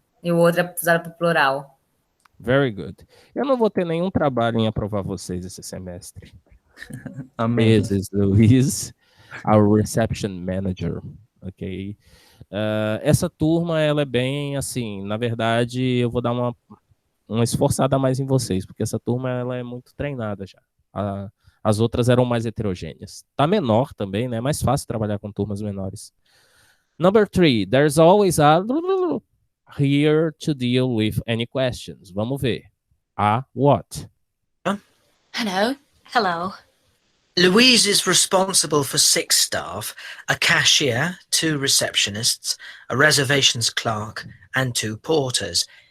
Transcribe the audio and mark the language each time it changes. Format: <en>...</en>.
<pt>E o outro é usado pro plural.</pt> <en>Very good.</en> <pt>Eu não vou ter nenhum trabalho em aprovar vocês esse semestre. Amém.</pt> <en>This is Luiz, our reception manager. Ok?</en> <pt>Essa turma, ela é bem assim, na verdade, eu vou dar uma esforçada a mais em vocês, porque essa turma, ela é muito treinada já. As outras eram mais heterogêneas. Tá menor também, né? É mais fácil trabalhar com turmas menores.</pt> <en>Number 3, there's always a here to deal with any questions.</en> <pt>Vamos ver.</pt> <en>A what? Hello. Hello. Louise is responsible for 6 staff, a cashier, 2 receptionists, a reservations clerk, and 2 porters.</en>